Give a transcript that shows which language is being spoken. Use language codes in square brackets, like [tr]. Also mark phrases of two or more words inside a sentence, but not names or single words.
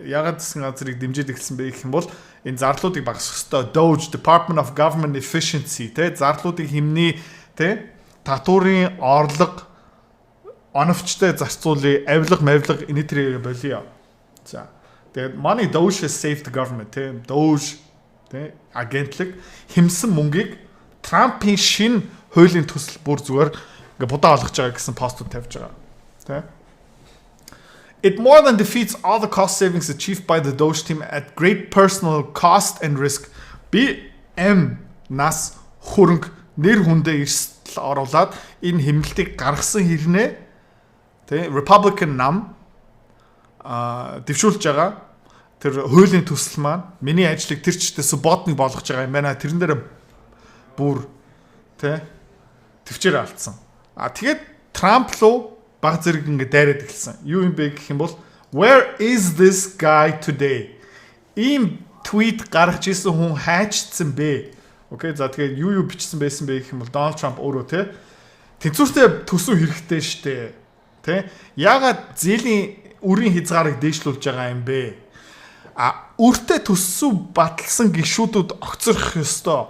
[mn] Ягаад засгийн газрыг дэмжиж эхэлсэн бэ гэх юм бол энэ зарлуудыг багасгах ёстой. DOGE, Department of Government Efficiency тий зарлуудыг хэмнээ тий татварын орлого оновчтой зарцуулъя, авилга мавилга энэ төрөйг болио. За. Тэгээд [en] money DOGE has saved the government [mn] тий DOGE тий агентлаг хэмсэн мөнгийг Трампын шин хуулийн төсөл бүр зүгээр ингээ будаа олгож байгаа гэсэн постууд тавьж байгаа. [en] It more than defeats all the cost savings achieved by the Doge team at great personal cost and risk. [mn] BM нас хөрөнгө нэр хүндээ эрсдэл оруулаад энэ хэмнэлтийг гаргасан хэрнээ тий Republican нам дэвшүүлж байгаа тэр хуулийн төсөл маань миний ажлыг тэр чигтээ субботник болгож байгаа юм байна. Тэрэн дээр бүр тий төвчээр алдсан. Тэгээд Трамп руу баг зэрэг ингээ дайраад эхэлсэн. Юу юм бэ гэх юм бол [en] where is this guy today? [mn] Ийм tweet гаргаж ирсэн хүн хайчдсан бэ? Окей, за тэгээд юу бичсэн байсан бэ гэх юм бол Donald Trump өөрөө тий тэнцвэртэй төсөв хэрэгтэй штэ. Тий? Ягаад зээлийн үрийн хязгаарыг дээшлүүлж байгаа юм бэ? Үртэй төсөв баталсан гишүүдүүд огцрох ёстой.